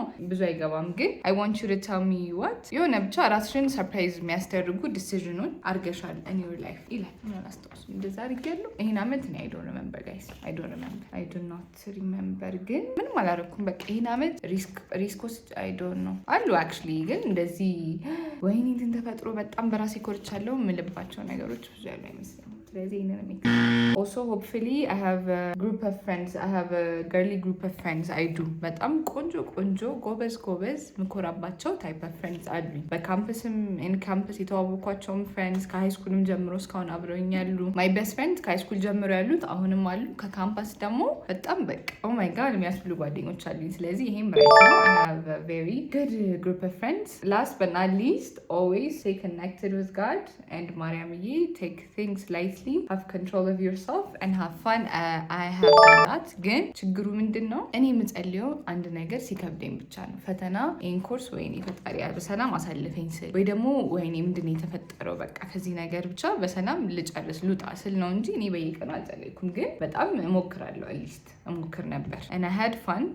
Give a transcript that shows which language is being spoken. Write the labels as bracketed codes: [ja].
[am] ብዙ አይገባም ግን [en] I want you to tell me what [am] የሆነ ብቻ ራስሽን ሰርፕራይዝ የሚያስደርጉ ዲሲዥኑን አርገሻል [en] in your life [am] ይላል። ምን አላስታውስ እንደዛ አድርጌያለሁ ይሄን አመት እኔ [en] I don't remember guys I do not remember [am] ግን ምንም አላረኩም። በቃ ይሄን አመት ሪስኮስ [en] I don't know [am] አሉ actually ግን እንደዚህ ወይኔ እንትን ተፈጥሮ በጣም በራሴ ኮርቻለሁ የምልባቸው ነገሮች ብዙ ያሉ አይመስለኝም። ስለዚህ ይሄንን [en] also hopefully I have a group of friends. I have a girly group of friends. I do [am] በጣም ቆንጆ ጎበዝ ምኮራባቸው ታይፕ ኦፍ ፍሬንድስ አሉኝ። በካምፕስም ኢን ካምፕስ የተዋወቅኳቸውም ፍሬንድስ ከሃይ ስኩልም ጀምሮ እስካሁን አብረውኝ ያሉ ማይ ቤስት ፍሬንድ ከሃይ ስኩል ጀምሮ ያሉት አሁንም አሉ። ከካምፓስ ደግሞ በጣም በቃ ኦ ማይ ጋድ የሚያስብሉ ጓደኞች አሉኝ። ስለዚህ ይሄም ራይት ነው። [en] I have a very good group of friends. Last but not least, always stay connected with God and ማርያምዬ take things lightly, have control of yourself and have fun. I have done that. [am] ግን ችግሩ ምንድን ነው? እኔ የምጸልየው አንድ ነገር ሲከብደኝ ብቻ ነው። ፈተና ይሄን ኮርስ ወይኔ ፈጣሪ በሰላም አሳልፈኝ ስል ወይ ደግሞ ወይኔ ምንድን ነው የተፈጠረው በቃ ከዚህ ነገር ብቻ በሰላም ልጨርስ ልውጣ ስል ነው እንጂ እኔ በየቀኑ አልጸለይኩም። ግን በጣም እሞክራለሁ፣ አትሊስት እሞክር ነበር [en] and I had fun.